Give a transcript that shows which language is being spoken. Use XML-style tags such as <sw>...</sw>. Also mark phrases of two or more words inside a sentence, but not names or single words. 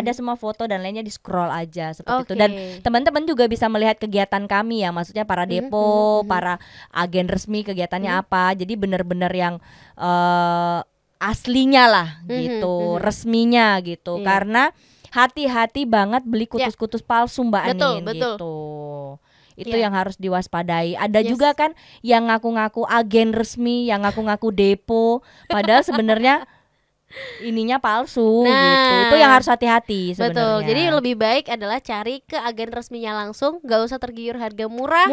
<id>Ada semua foto dan lainnya, di scroll aja seperti itu. Oke. Dan teman-teman juga bisa melihat kegiatan kami ya, maksudnya para depo, para agen resmi kegiatannya apa. Jadi benar-benar yang aslinya lah gitu, resminya gitu. Iya. Karena hati-hati banget beli kutus-kutus palsu Mbak Betul, Anin betul. gitu. Itu Iya. yang harus diwaspadai. Ada Yes. juga kan yang ngaku-ngaku agen resmi, yang ngaku-ngaku depo, padahal sebenarnya ininya palsu Nah, gitu. Itu yang harus hati-hati sebenarnya. Betul. Jadi lebih baik adalah cari ke agen resminya langsung, gak usah tergiur harga murah,</id>